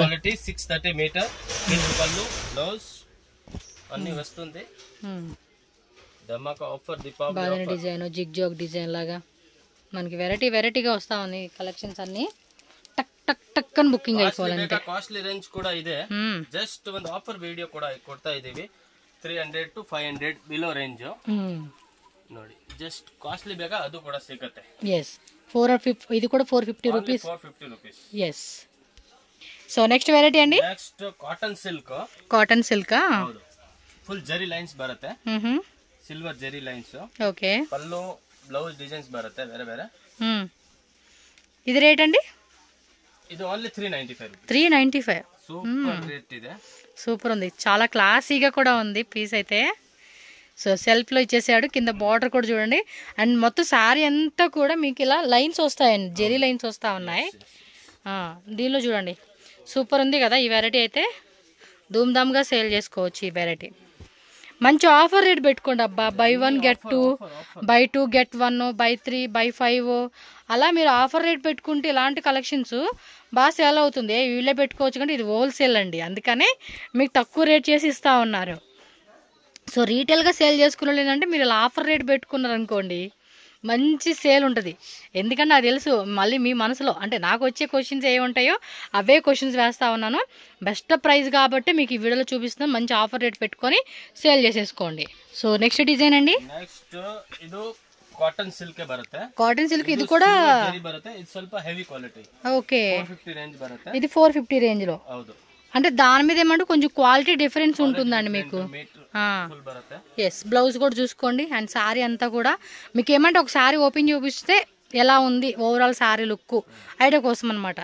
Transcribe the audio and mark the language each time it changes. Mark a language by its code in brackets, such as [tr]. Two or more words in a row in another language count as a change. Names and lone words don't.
[te] క్వాలిటీ 630 మీటర్ పళ్ళు బ్లౌజ్ అన్ని వస్తుంది. ధమాకా ఆఫర్ దీపావళి బాగా డిజైన్ [en] zig zag design [te] లాగా మనకి వెరైటీగా వస్తా ఉంది కలెక్షన్స్ అన్ని. టక్ టక్ టక్ అని బుకింగ్ అయిపోవాలంటే. [en] costly range [kn] కూడా ಇದೆ. జస్ట్ ಒಂದು ಆಫರ್ ವಿಡಿಯೋ ಕೂಡ ಕೊಡ್ತಾ ಇದೀವಿ. [en] 300 to 500 below range ನೋಡಿ. [kn] ಜಸ್ಟ್ ಕಾಸ್ಟ್ಲಿ ಬೇಕಾ ಅದು ಕೂಡ ಸಿಗುತ್ತೆ. ಎಸ್, 450. [te] ఇది కూడా 450 రూపీస్. 450 రూపీస్. ఎస్. [en] so next variety [te] అండి, [en] next cotton silk. cotton silk [kn] ಹೌದು, ಫುಲ್ ಜರಿ ಲೈನ್ಸ್ ಬರುತ್ತೆ. ಸಿಲ್ವರ್ ಜರಿ ಲೈನ್ಸ್. [te] ఓకే, [kn] పల్లు [en] blouse designs [kn] బರುತ್ತೆ ಬೇರೆ ಬೇರೆ. [te] ఇది రేట్ అండి? ఇది ఓన్లీ 395. 395. [en] super rate [kn] ಇದೆ. [te] సూపర్ ఉంది, చాలా క్లాసీగా కూడా ఉంది పీస్ అయితే. సో సెల్ఫ్లో ఇచ్చేసాడు, కింద బార్డర్ కూడా చూడండి. అండ్ మొత్తం శారీ అంతా కూడా మీకు ఇలా లైన్స్ వస్తాయండి, జెరీ లైన్స్ వస్తూ ఉన్నాయి. దీనిలో చూడండి, సూపర్ ఉంది కదా ఈ వెరైటీ అయితే. ధూమ్ధామ్గా సేల్ చేసుకోవచ్చు ఈ వెరైటీ. మంచి [en] offer rate [te] పెట్టుకోండి అబ్బా. [en] buy 1 get 2, buy 2 get 1, buy 3 buy 5 [te] అలా మీరు [en] offer rate [te] పెట్టుకుంటే ఇలాంటి కలెక్షన్స్ బాగా సేల్ అవుతుంది. వీళ్ళే పెట్టుకోవచ్చు కానీ ఇది హోల్సేల్ అండి, అందుకనే మీకు తక్కువ రేట్ చేసి ఇస్తూ ఉన్నారు. సో రీటైల్గా సేల్ చేసుకున్న ఏంటంటే మీరు ఇలా [en] offer rate [te] పెట్టుకున్నారనుకోండి మంచి సేల్ ఉంటుంది. ఎందుకంటే నాకు తెలుసు మళ్ళీ మీ మనసులో అంటే నాకు వచ్చే క్వశ్చన్స్ ఏముంటాయో అవే క్వశ్చన్స్ వేస్తా ఉన్నాను. [en] best price [te] కాబట్టి మీకు ఈ వీడియోలో చూపిస్తున్నాను. మంచి [en] offer rate [te] పెట్టుకొని సేల్ చేసేసుకోండి. [en] so next design [te] అండి, [kn] నెక్స్ట్ ಇದು [en] cotton silk [kn] ಬರುತ್ತೆ. [en] cotton silk [te] ఇది కూడా [kn] ಜರಿ ಬರುತ್ತೆ. ಇದು ಸ್ವಲ್ಪ [en] heavy quality. [te] ఓకే, [kn] 450 రేంజ్ బರುತ್ತೆ. [te] ఇది 450 రేంజ్ లో. [kn] ಹೌದು, [te] అంటే దాని మీద ఏమంటే కొంచెం [en] quality difference [te] ఉంటుందండి మీకు. [kn] ఫుల్ బರುತ್ತೆ. [te] ఎస్, బ్లౌజ్ కూడా చూసుకోండి. అండ్ శారీ అంతా కూడా మీకు ఏమంటే ఒక శారీ ఓపెన్ చూపిస్తే ఎలా ఉంది [en] overall saree look idea [te] కోసం అనమాట.